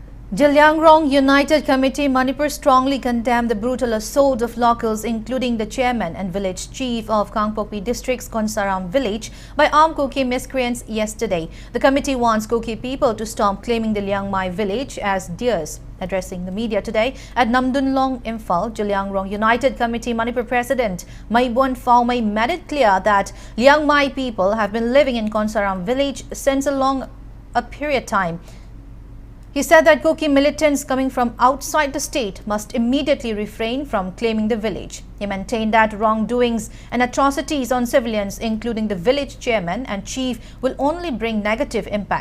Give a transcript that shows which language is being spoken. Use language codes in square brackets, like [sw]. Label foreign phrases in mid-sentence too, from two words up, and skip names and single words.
[en] Jilyangrong United Committee Manipur strongly condemned the brutal assault of locals, including the chairman and village chief of Kangpokpi district's Konsaram village, by armed Kuki miscreants yesterday. The committee wants Kuki people to stop claiming the Liangmai village as theirs. Addressing the media today at Namdunlong, Imphal, Jilyangrong United Committee Manipur President Maibon Faumai made it clear that Liangmai people have been living in Konsaram village since a period of time. He said that Kuki militants coming from outside the state must immediately refrain from claiming the village. He maintained that wrongdoings and atrocities on civilians, including the village chairman and chief, will only bring negative impact.